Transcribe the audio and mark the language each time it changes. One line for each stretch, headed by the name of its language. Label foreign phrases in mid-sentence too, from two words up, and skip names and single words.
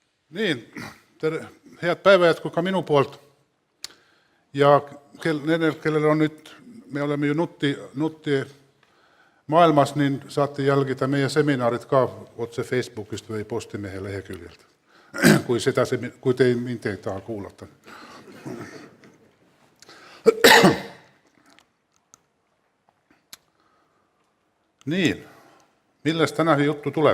Estonian: Niin, head päivää ka minu poolt. Ja nendel, kellel on nyt, me oleme ju nutti maailmas, niin saatte jälgida meie seminaarid ka otse Facebookist või Postimehe leheküljelt, kui te mind ei taha kuulata. Niin, millest tänään juttu tuleb?